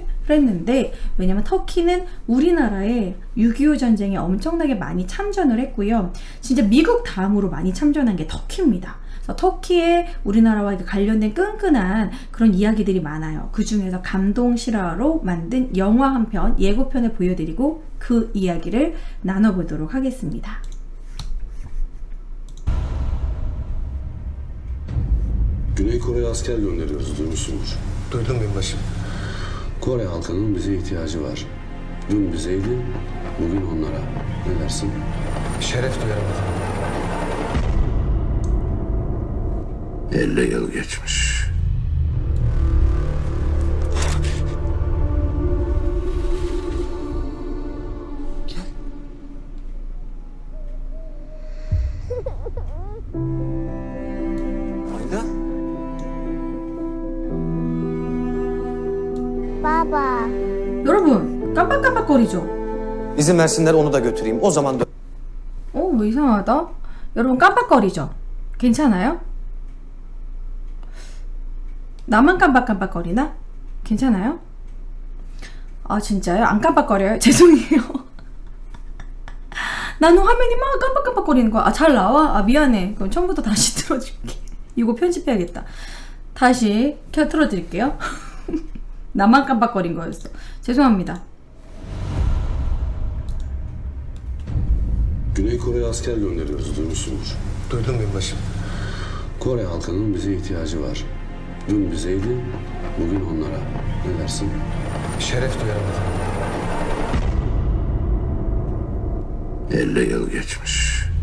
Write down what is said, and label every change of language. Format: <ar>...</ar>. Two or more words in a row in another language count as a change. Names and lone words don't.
<ko>그랬는데, 왜냐면 터키는 우리나라에 6.25 전쟁에 엄청나게 많이 참전을 했고요. 진짜 미국 다음으로 많이 참전한 게 터키입니다. 터키에 우리나라와 관련된 끈끈한 그런 이야기들이 많아요. 그 중에서 감동 실화로 만든 영화 한 편, 예고편을 보여드리고 그 이야기를 나눠보도록 하겠습니다.</ko> <tr>Güney Kore'ye asker gönderiyoruz, duymuşsunuz. Duydum binbaşım. Kore halkının bize ihtiyacı var. Dün bizeydi, bugün onlara. Ne dersin? Şeref duyarım. 50 yıl geçmiş. Ayda? Baba.</tr> <ko>여러분, 깜빡깜빡거리죠?</ko> <tr>İzin versinler onu da götüreyim. O zaman</tr> <ko>뭐 이상하다? 여러분 깜빡거리죠? 괜찮아요? 나만 깜빡깜빡거리나? 괜찮아요? 아, 진짜요? 안 깜빡거려요? 죄송해요. 나는 화면이 막 깜빡깜빡거리는 거야. 잘 나와? 미안해. 그럼 처음부터 다시 틀어줄게. 이거 편집해야겠다. 다시 틀어드릴게요. 나만 깜빡거린 거였어. 죄송합니다.</ko> <tr>Güney Kore'ye asker gönderiyoruz, duymuşsunuz. duydum binbaşım. Kore halkının bize ihtiyacı var. Dün bizeydi, bugün onlara. Ne dersin? Şeref duyarım. 50 yıl geçmiş.</tr>